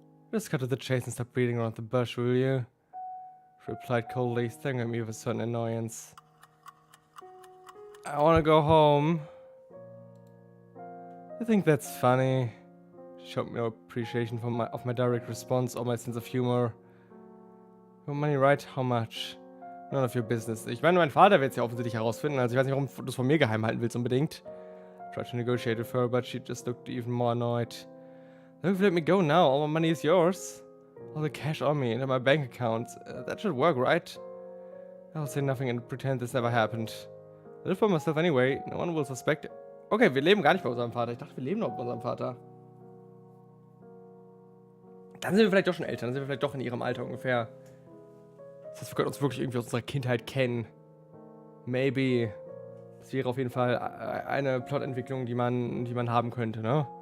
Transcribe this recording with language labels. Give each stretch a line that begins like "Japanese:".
English: Just cut to the chase and stop beating around the bush, will you? She replied coldly, staring at me with a certain annoyance. I wanna go home. I think that's funny. She showed me no appreciation of my direct response or my sense of humor. Your money, right? How much? None of your business.
German: Ich meine, mein Vater wird es ja offensichtlich herausfinden, also ich weiß nicht, warum du es von mir geheim halten willst unbedingt.
English: Tried to negotiate with her, but she just looked even more annoyed. Don't let me go now, all my money is yours. All the cash on me and in my bank account. That should work, right? I'll say nothing and pretend this never happened. I live by myself anyway, no one will suspect it.
German: Okay, wir leben gar nicht bei unserem Vater. Ich dachte, wir leben noch bei unserem Vater. Dann sind wir vielleicht doch schon älter, dann sind wir vielleicht doch in ihrem Alter ungefähr. Das heißt, wir können uns wirklich irgendwie aus unserer Kindheit kennen.
English: Maybe.
German: Das wäre auf jeden Fall eine Plotentwicklung, die man haben könnte, ne?